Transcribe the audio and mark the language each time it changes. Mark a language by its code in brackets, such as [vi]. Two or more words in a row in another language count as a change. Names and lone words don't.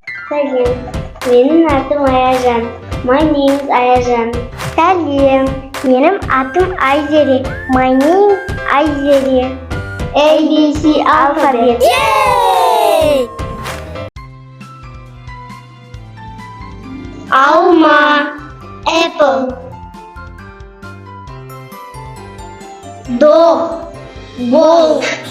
[kk] Сәлем, менің атым Аяжан. [en] My name is Аяжан. [kk] Сәлем, менің атым Айзере. [en] My name is Айзере. ABC alphabet. Yay! Alma, apple. Dog, ball.